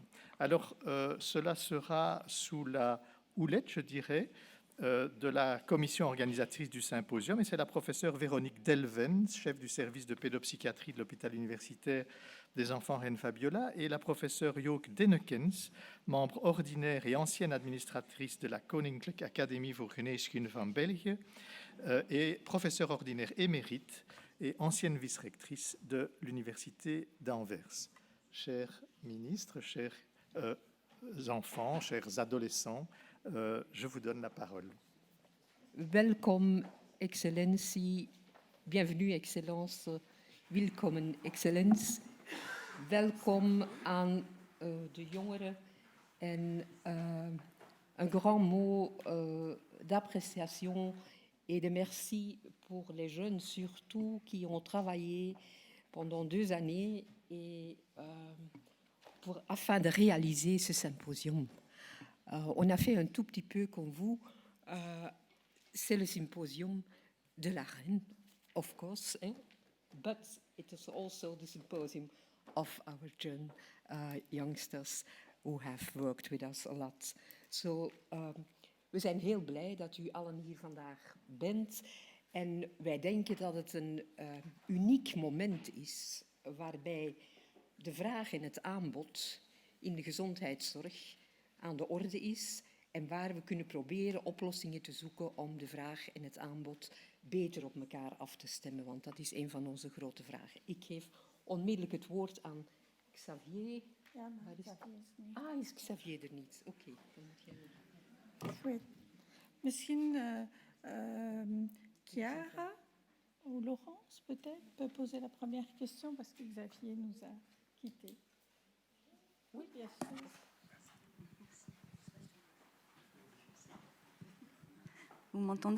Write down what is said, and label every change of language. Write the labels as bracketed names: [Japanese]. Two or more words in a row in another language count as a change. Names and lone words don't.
[French] Alors cela sera sous la houlette, je dirais, de la commission organisatrice du symposium, et c'est la professeure Véronique Delven, chef du service de pédopsychiatrie de l'hôpital universitaire des enfants Reine Fabiola, et la professeure Jook Dennekens, membre ordinaire et ancienne administratrice de la Koninklijke Academie voor Geneeskunde van België, et professeure ordinaire émérite et ancienne vice-rectrice de l'université d'Anvers. Chers ministres, chers enfants, chers adolescents, je vous donne la parole. [Dutch] Welkom, excellentie. [French] Bienvenue, excellence. [German] Willkommen, excellence. [Dutch] Welkom aan de jongeren. [French] En un grand mot d'appréciation et de merci pour les jeunes, surtout, qui ont travaillé pendant 2 années afin de réaliser ce symposium. On a fait un tout petit peu comme vous. C'est le symposium de la reine, [English] of course, but it is also the symposium of our youngsters who have worked with us a lot. [Dutch] So, we zijn heel blij dat u allen hier vandaag bent. En wij denken dat het een uniek moment is waarbij de vraag en het aanbod in de gezondheidszorg aan de orde is en waar we kunnen proberen oplossingen te zoeken om de vraag en het aanbod beter op elkaar af te stemmen, want dat is een van onze grote vragen. Ik geef onmiddellijk het woord aan Xavier. Ja, maar Xavier is niet. Ah, is Xavier er niet? Oké, dan moet jij... [French] Oui. Misschien Chiara ou Laurence, peut-être, peut poser la première question parce que Xavier nous a quittés. Oui, bien sûr. Vous m'entendez?